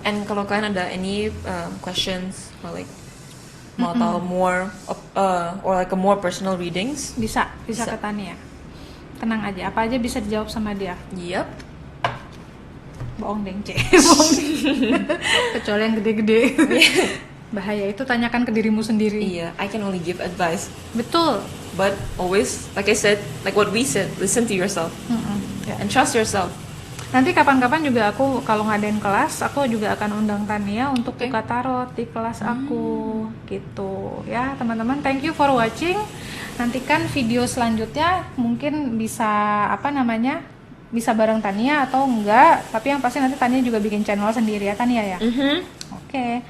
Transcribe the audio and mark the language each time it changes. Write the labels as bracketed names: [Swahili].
[English] And [Indonesian] kalau kalian ada [English] any questions or like [Indonesian] mau tahu [English] more or like a more personal readings, [Indonesian] Bisa Bisa. ke Tania. Tenang aja, apa aja bisa dijawab sama dia. yep. Bohong deng, bohong. Kecuali yang gede-gede. Bahaya itu, tanyakan ke dirimu sendiri. [English] Yeah, I can only give advice, [Indonesian] Betul. [English] but always, like I said, like what we said, listen to yourself [Indonesian] Ya. [English] and trust yourself. [Indonesian] Nanti kapan-kapan juga aku kalau ngadain kelas, aku juga akan undang Tania untuk Oke. buka tarot di kelas aku gitu. Ya, teman-teman, [English] thank you for watching. [Indonesian] Nantikan video selanjutnya, mungkin bisa bisa bareng Tania atau enggak, tapi yang pasti nanti Tania juga bikin channel sendiri ya Tania ya. Oke.